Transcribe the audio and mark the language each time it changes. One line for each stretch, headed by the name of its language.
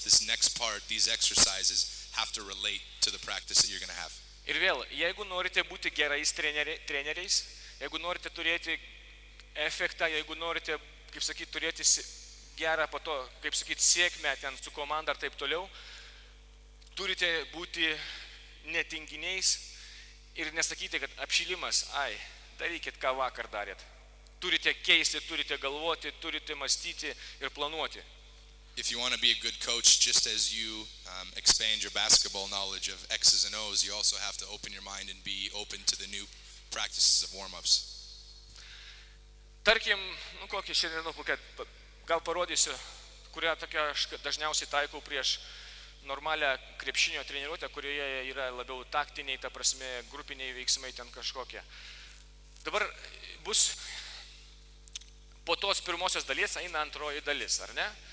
English: This next part, these exercises have to relate to the practice that you're going to have.
Lithuanian: Ir vėl, jeigu norite būti gerais treneriais, jeigu norite turėti efektą, jeigu norite, kaip sakyti, turėti gerą po to, kaip sakyti, sėkmę ten su komanda ar taip toliau, turite būti netinginiais ir nesakyti, kad apšilimas, darykit, ką vakar darėt. Turite keisti, turite galvoti, turite mąstyti ir planuoti.
English: If you want to be a good coach, just as you expand your basketball knowledge of X's and O's, you also have to open your mind and be open to the new practices of warm-ups.
Lithuanian: Tarkim, kokį šiandien, gal parodysiu, kurią tokia aš dažniausiai taikau prieš normalią krepšinio treniruotę, kurioje yra labiau taktiniai, ta prasme, grupiniai veiksmai ten kažkokie. Dabar bus po tos pirmosios dalies eina antroji dalis, ar ne?